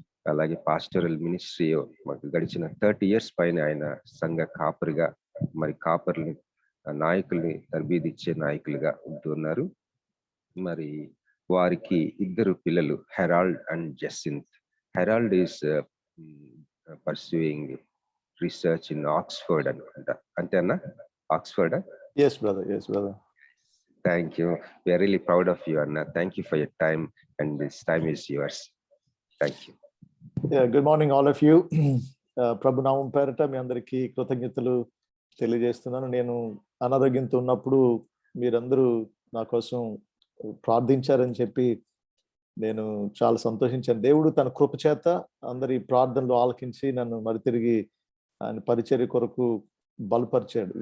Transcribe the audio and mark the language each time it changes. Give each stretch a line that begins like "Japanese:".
Telugu: అలాగే pastoral ministry మాకు గడిచిన 30 years పైన ఆయన సంఘ కాపరిగా, మరి కాపర్ని నాయకుల్ని తర్బీదిచ్చే నాయకులుగా ఉంటున్నారు. మరి వారికి 2 పిల్లలు, Herald and జెసింత్.
English: Harold is pursuing research in Oxford
Telugu: అనుకుంటా, అంతేనా?
English: Oxford? Yes brother, yes brother. Thank you. We are really proud of you, Anna. Thank you for your time, and this time is yours. Thank you. Yeah, good morning all of you.
Telugu: ప్రభు నామం పేరట మీ అందరికీ కృతజ్ఞతలు తెలియజేస్తున్నాను. నేను అనారోగ్యంతో ఉన్నప్పుడు మీరందరూ నా కోసం ప్రార్థించారని చెప్పి నేను చాలా సంతోషించాను. దేవుడు తన కృప చేత అందరి ప్రార్థనలు ఆలకించి నన్ను మరి తిరిగి ఆయన పరిచర్య కొరకు బలపరిచాడు.